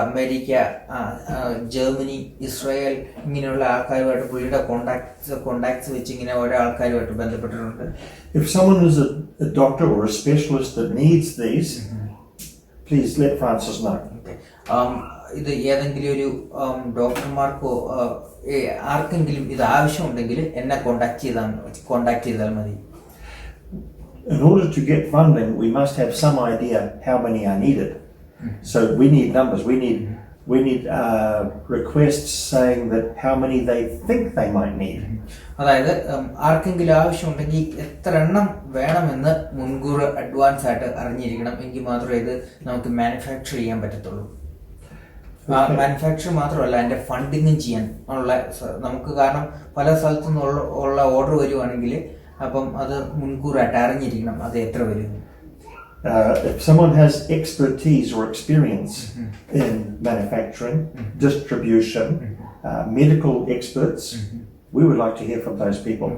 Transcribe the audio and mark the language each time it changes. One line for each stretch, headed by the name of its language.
Malayalam: America, Germany, Israel ഇങ്ങനെയുള്ള ആൾക്കാരുമായിട്ട് പുള്ളിയുടെ കോണ്ടാക്ട്സ് വെച്ച് ഇങ്ങനെ ഓരോ ആൾക്കാരുമായിട്ട് ബന്ധപ്പെട്ടിട്ടുണ്ട്.
English: If someone is a doctor or a specialist that needs these, please let Francis know.
Malayalam: ഇത് ഏതെങ്കിലും ഒരു ഡോക്ടർമാർക്കോ ആർക്കെങ്കിലും ഇത് ആവശ്യമുണ്ടെങ്കിൽ എന്നെ കോണ്ടാക്ട് ചെയ്താൽ മതി.
English: In order to get funding, we must have some idea how many are needed. So we need numbers. We need requests saying that how many they think they might need.
Malayalam: അതായത് ആർക്കെങ്കിലും ആവശ്യമുണ്ടെങ്കിൽ എത്ര എണ്ണം വേണമെന്ന് മുൻകൂർ advance ആയിട്ട് അറിഞ്ഞിരിക്കണം. എങ്കിൽ മാത്രമേ ഇത് നമുക്ക് മാനുഫാക്ചർ ചെയ്യാൻ പറ്റത്തുള്ളൂ. മാനുഫാക്ചർ മാത്രമല്ല, അതിൻ്റെ ഫണ്ടിങ്ങും ചെയ്യാൻ ഉള്ള നമുക്ക്, കാരണം പല സ്ഥലത്തു നിന്നുള്ള ഓർഡർ വരുവാണെങ്കിൽ അപ്പം അത് മുൻകൂറായിട്ട് അറിഞ്ഞിരിക്കണം അത് എത്ര വരും.
English: If someone has expertise or experience in manufacturing, distribution, medical experts, we would like to hear from those people.